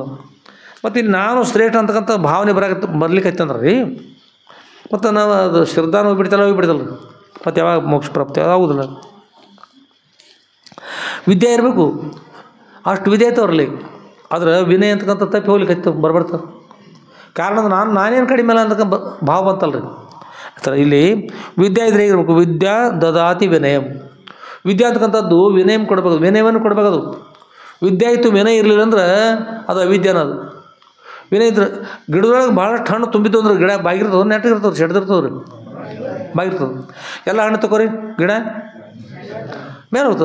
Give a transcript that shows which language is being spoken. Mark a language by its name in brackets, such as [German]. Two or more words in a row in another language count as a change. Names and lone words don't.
[Kannada] ಮತ್ತು ಇಲ್ಲಿ ನಾನು ಶ್ರೇಷ್ಠ ಅಂತಕ್ಕಂಥ ಭಾವನೆ ಬರ್ಲಿಕ್ಕೈತಂದ್ರೆ ರೀ, ಮತ್ತು ನಾವು ಅದು ಶ್ರದ್ಧಾನ ಹೋಗ್ಬಿಡ್ತಲ್ಲ ಮತ್ತು ಯಾವಾಗ ಮೋಕ್ಷ ಪ್ರಾಪ್ತಿ ಆಗೋದಿಲ್ಲ. ವಿದ್ಯೆ ಇರಬೇಕು, ಅಷ್ಟು ವಿದ್ಯೆ ಐತವ್ರಲ್ಲಿ. ಆದ್ರೆ ವಿನಯ ಅಂತಕ್ಕಂಥ ತಪ್ಪಿ ಹೋಗ್ಲಿಕ್ಕೆ ಬರ್ಬರ್ತಾರೆ. ಕಾರಣ ನಾನೇನು ಕಡಿಮೆ ಅಲ್ಲ ಅಂತಕ್ಕ ಭಾವ ಬಂತಲ್ರಿ. ಆ ಥರ ಇಲ್ಲಿ ವಿದ್ಯೆ ಇದ್ರೆ ಹೇಗಿರ್ಬೇಕು, [Sanskrit] ವಿದ್ಯಾ ದದಾತಿ ವಿನಯಂ. [Kannada] ವಿದ್ಯೆ ಅಂತಕ್ಕಂಥದ್ದು ವಿನಯಂ ಕೊಡಬೇಕು, ವಿನಯವನ್ನು ಕೊಡಬೇಕದು. ವಿದ್ಯೆ ಇತ್ತು ವಿನಯ ಇರಲಿಲ್ಲ ಅಂದ್ರೆ ಅದು ಅವಿದ್ಯಾನ. ಅದು ವಿನಯ ಇದ್ರೆ ಗಿಡದೊಳಗೆ ಭಾಳಷ್ಟು ಹಣ್ಣು ತುಂಬಿದ್ದು ಅಂದ್ರೆ ಗಿಡ ಬಾಗಿರ್ತದೆ, ನೆಟ್ಟಿರ್ತದೆ, ಸೆಡ್ದಿರ್ತದೆ ರೀ, ಬಾಗಿರ್ತದೆ. ಎಲ್ಲ ಹಣ್ಣು ತಗೋರಿ, ಗಿಡ ಮೇಲೆ ಹೋಗ್ತದೆ.